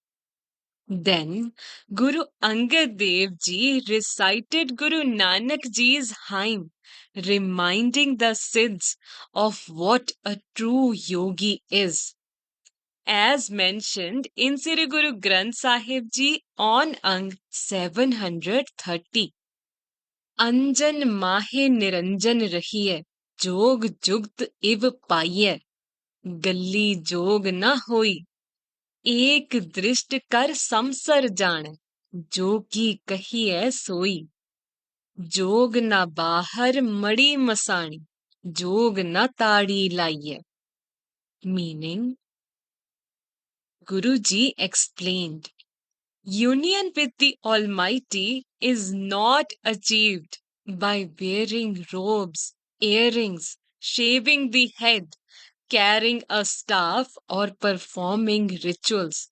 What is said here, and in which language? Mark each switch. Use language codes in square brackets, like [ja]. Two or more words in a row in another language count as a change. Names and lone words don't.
[en] Then Guru Angad Dev Ji recited Guru Nanak Ji's hymn, reminding the Siddhs of what a true yogi is. As mentioned in Sri Guru Granth Sahib Ji on Ang 730. [pa] ਅੰਜਨ ਮਾਹਿ ਨਿਰੰਜਨਿ ਰਹੀਐ ਜੋਗ ਜੁਗਤਿ ਇਵ ਪਾਈਐ ਗਲੀ ਜੋਗੁ ਨ ਹੋਈ, ਏਕ ਦ੍ਰਿਸਟਿ ਕਰਿ ਸਮਸਰਿ ਜਾਣੈ ਜੋ ਕੀ ਕਹੀ ਹੈ ਸੋਈ ਜੋਗੁ ਨ ਬਾਹਰਿ ਮੜੀ ਮਸਾਣੀ ਜੋਗੁ ਨ ਤਾੜੀ ਲਾਈਐ. [en] Meaning, Guruji explained, union with the Almighty is not achieved by wearing robes, earrings, shaving the head, carrying a staff, or performing rituals.